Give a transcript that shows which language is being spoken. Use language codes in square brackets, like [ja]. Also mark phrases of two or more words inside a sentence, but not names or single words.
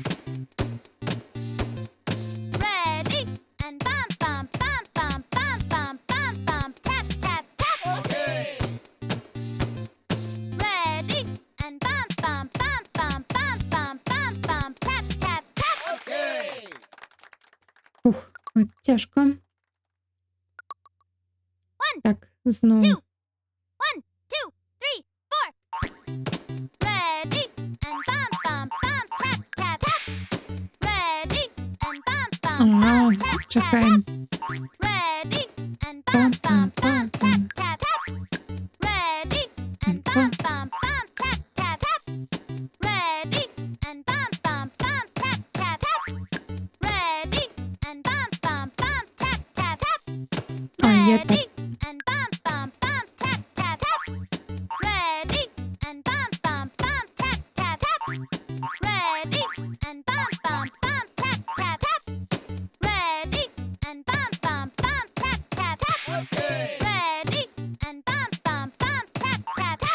[en] Ready and bam bam bam bam bam bam bam bam tap tap tap. Okay. Ready and bam bam bam bam bam bam bam bam tap tap tap. Okay. [uk] Ух, от тяжко. Так, знову. [en] 1, 2, 3, 4. Ready and bam bam bam tap tap tap. Ready and bam bam [uk] Ага, [en] bam tap tap [uk] чекаємо. [en] tap. Ready and bam bam bam tap tap tap. Ready and bam bam bam tap tap tap. Ready and bam bam bam tap tap tap. Ready and bam bam bam tap tap tap. [uk] А, є так. [en] Ready and bam bam bam tap tap tap. Ready and bam bam bam tap tap tap. Ready and bam bam bam tap tap tap. Ready and bam bam bam tap tap tap. Okay. Ready and bam bam bam tap tap tap.